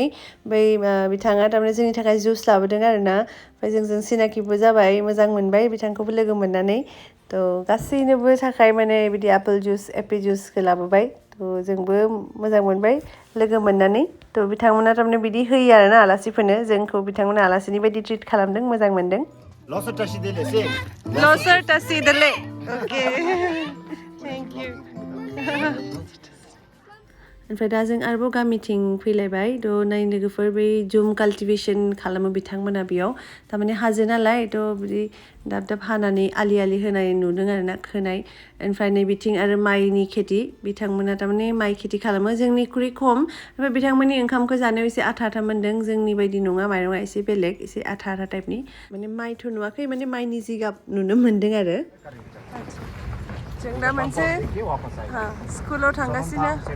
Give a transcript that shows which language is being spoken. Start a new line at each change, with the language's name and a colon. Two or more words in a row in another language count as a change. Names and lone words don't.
Bodo: बै बिथाङा थारमाने जोंनि थाखाय जुस लाबोदों आरोना ओमफ्राय जोंजों सिनाकिबो जाबाय मोजां मोनबाय बिथांखौबो लोगो मोननानै थ' गासैनोबो थाखाय माने बिदि एप्पल जुसखौ लाबोबाय थ' जोंबो मोजां मोनबाय लोगो मोननानै थ' बिथांमोना थारमाने बिदि होयो आरोना आलासिफोरनो जोंखौ बिथांमोना आलासिनि बायदि ट्रिट खालामदों मोजां मोनदों
Dzongkha: ལོ་གསར་བཀྲ་ཤིས་བདེ་ལེགས.
English: Okay. Thank you.
Bodo: ओमफ्राय दा जों आरोबाव गामिथिं फैलायबाय थ' नाय लोगोफोर बै जुम काल्टिभेसन खालामो बिथांमोना बेयाव थारमाने हाजो नालाय थ' बिदि दाब हानानै आलि होनाय नुदों आरोना खोनाय ओमफ्राय नै बिथिं आरो माइनि खेथि बिथांमोना थारमाने माइ खेथि खालामो जोंनिख्रुइ खम ओमफ्राय बिथांमोननि ओंखामखौ जानायाव एसे आथा मोनदों जोंनि बायदि नङा माइरङा एसे बेलेग एसे आथा टाइपनि माने माइथ' नुवाखै माने माइनि जिगाब नुनो मोन्दों आरो जों दा मोनसे स्कुलाव थांगासिनो